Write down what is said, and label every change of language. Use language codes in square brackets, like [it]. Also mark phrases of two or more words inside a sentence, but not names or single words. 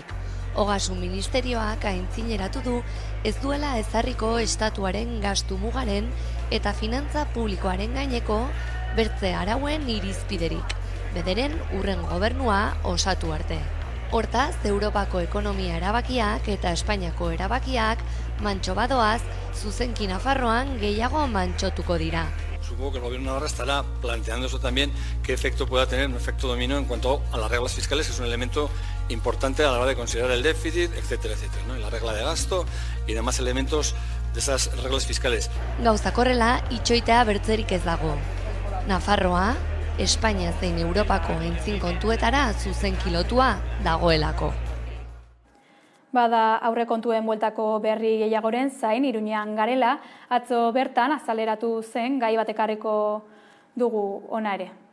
[eu] Ogasun ministerioak aintzineratu du ez duela ezarriko estatuaren gastu mugaren eta finantza publikoaren gaineko bertze arauen irizpiderik, bederen urren gobernua osatu arte. Hortaz, Europako ekonomia erabakiak eta Espainiako erabakiak mantxo badoaz, zuzenki Nafarroan gehiago mantxotuko dira. [es] Supongo que el gobierno ahora estará planteando eso también, qué efecto pueda tener un efecto dominó en cuanto a las reglas fiscales, que es un elemento importante a la hora de considerar el déficit, etcétera, etcétera, ¿no? Y la regla de gasto y demás elementos de esas reglas fiscales. [eu] Gauzak horrela, itxoitea bertzerik ez dago. Nafarroa, Espainia zein Europako aintzin kontuetara zuzenki lotua dagoelako. Bada aurrekontuen bueltako berri gehiagoren zain Iruñean garela, atzo bertan azaleratu zen gai bat ekarriko dugu ona ere.